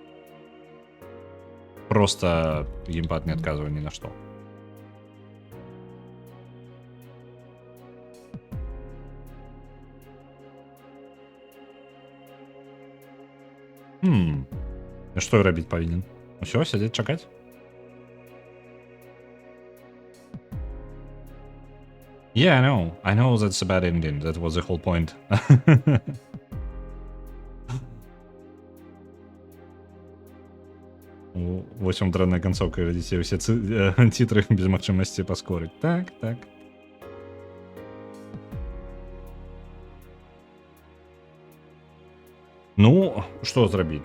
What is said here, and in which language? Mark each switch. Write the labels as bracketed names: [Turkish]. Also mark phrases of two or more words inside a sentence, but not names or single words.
[Belarusian] Просто геймпад не адказвае ні на што. Што я рабіць павінен? Усё, сядзець чакаць? [English] Yeah, I know that's a bad ending. That was the whole point. [Belarusian] Вось вам дрэнная канцоўка, глядзіце, усе цітры без магчымасці паскорыць. Так. Ну, што зрабіць?